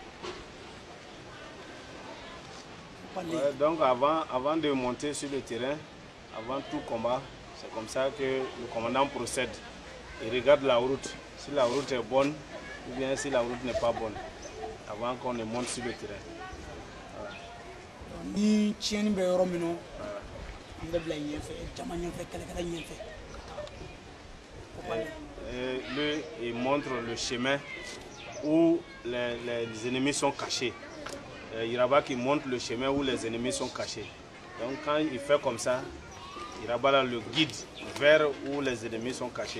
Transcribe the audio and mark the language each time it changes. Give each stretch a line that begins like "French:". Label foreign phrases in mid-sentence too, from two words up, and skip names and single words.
French: Donc avant de monter sur le terrain, avant tout combat, c'est comme ça que le commandant procède. Il regarde la route. Si la route est bonne ou bien si la route n'est pas bonne. avant qu'on ne monte sur le terrain. Ni tiens be yoro mino. Il montre le chemin où les ennemis sont cachés. Iraba qui montre le chemin où les ennemis sont cachés. Donc quand il fait comme ça, Iraba le guide vers où les ennemis sont cachés.